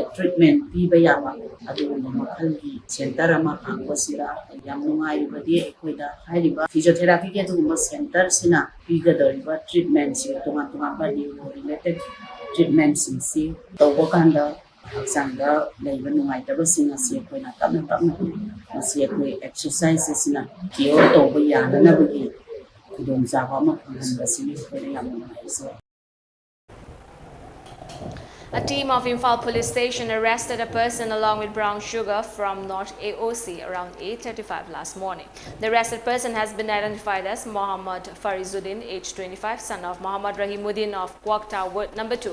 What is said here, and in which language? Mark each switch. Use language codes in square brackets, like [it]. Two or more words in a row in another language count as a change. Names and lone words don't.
[mni] ꯇ꯭ꯔꯤꯠꯃꯦꯟ ꯄꯤꯕ ꯌꯥꯕ ꯑꯗꯨꯒꯨꯝꯕ ꯃꯈꯜꯒꯤ ꯁꯦꯟꯇꯔ ꯑꯃ ꯍꯥꯡꯕꯁꯤꯗ ꯌꯥꯝ ꯅꯨꯡꯉꯥꯏꯔꯤꯕꯗꯤ ꯑꯩꯈꯣꯏꯗ ꯍꯥꯏꯔꯤꯕ ꯐꯤꯖꯤꯑꯣꯊꯦꯔꯥꯄꯤꯒꯤ ꯑꯗꯨꯒꯨꯝꯕ ꯁꯦꯟꯇꯔꯁꯤꯅ ꯄꯤꯒꯗꯧꯔꯤꯕ ꯇ꯭ꯔꯤꯠꯃꯦꯟꯁꯤꯡ ꯇꯣꯉꯥꯟ ꯇꯣꯉꯥꯟꯕ [en] neuro related [mni] ꯇ꯭ꯔꯤꯠꯃꯦꯟꯁꯤꯡꯁꯤ ꯇꯧꯕ ꯀꯥꯟꯗ ꯍꯛꯆꯥꯡꯗ ꯂꯩꯕ ꯅꯨꯡꯉꯥꯏꯇꯕꯁꯤꯡ ꯑꯁꯤ ꯑꯩꯈꯣꯏꯅ ꯇꯞꯅ ꯇꯞꯅ ꯃꯁꯤ ꯑꯩꯈꯣꯏ ꯑꯦꯛꯁꯔꯁꯥꯏꯖ ꯑꯁꯤꯅ ꯀꯤꯌꯣꯔ ꯇꯧꯕ ꯌꯥꯅꯅꯕꯒꯤ ꯈꯨꯗꯣꯡꯆꯥꯕ ꯑꯃ ꯐꯪꯍꯟꯕꯁꯤꯅꯤ ꯑꯩꯈꯣꯏꯅ ꯌꯥꯝꯅ ꯅꯨꯡꯉꯥꯏꯖꯩ. [en] A team of Imphal police station arrested a person along with brown sugar from North AOC around 8:35 last morning. The arrested person has been identified as Mohammad Farizuddin, age 25, son of Mohammad Rahimuddin of Kwakta Ward number 2.